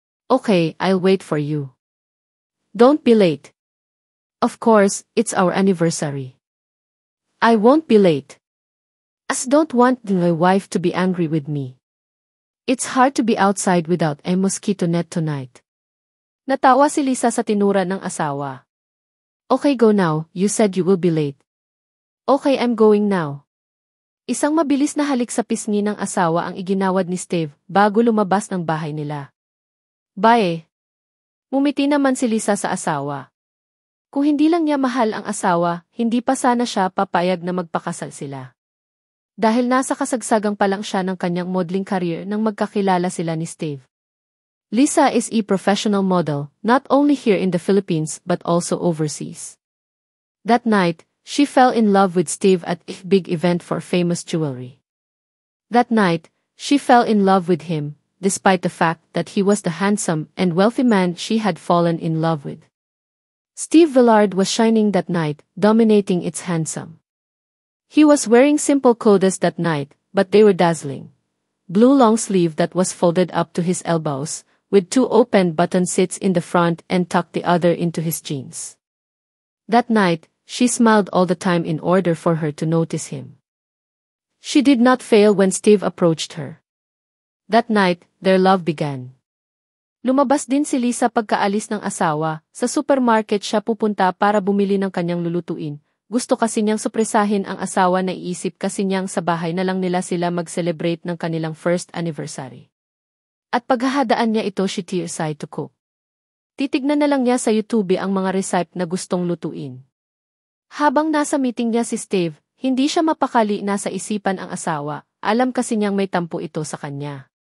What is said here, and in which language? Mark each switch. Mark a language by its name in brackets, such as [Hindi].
[English] "Okay, I'll wait for you. Don't be late." "Of course, it's our anniversary. I won't be late. I don't want my wife to be angry with me. It's hard to be outside without a mosquito net tonight." [Filipino] Natawa si Lisa sa tinura ng asawa. [English] "Okay, go now, you said you will be late." "Okay, I'm going now." [Filipino] Isang mabilis na halik sa pisngi ng asawa ang iginawad ni Steve bago lumabas ng bahay nila. "Bye." Mumiti naman si Lisa sa asawa. Kung hindi lang niya mahal ang asawa, hindi pa sana siya papayag na magpakasal sila. Dahil nasa kasagsagang pa lang siya ng kanyang modeling career nang magkakilala sila ni Steve. [English] Lisa is a professional model, not only here in the Philippines but also overseas. That night, she fell in love with Steve at a big event for famous jewelry. That night, she fell in love with him, despite the fact that he was the handsome and wealthy man she had fallen in love with. Steve Villard was shining that night, dominating its handsome. He was wearing simple clothes that night, but they were dazzling. Blue long sleeve that was folded up to his elbows, with 2 open button slits in the front and tucked the other into his jeans. That night, she smiled all the time in order for her to notice him. She did not fail when Steve approached her. That night, their love began. [Filipino] Lumabas din si Lisa pagkaalis ng asawa, sa supermarket siya pupunta para bumili ng kanyang lulutuin. Gusto kasi niyang supresahin ang asawa na iisip kasi niyang sa bahay na lang nila sila mag-celebrate ng kanilang first anniversary. At paghahadaan niya ito [English] she decided to cook. [Filipino] Titignan na lang niya sa YouTube ang mga recipe na gustong lutuin. Habang nasa meeting niya si Steve, hindi siya mapakali na sa isipan ang asawa, alam kasi niyang may tampo ito sa kanya.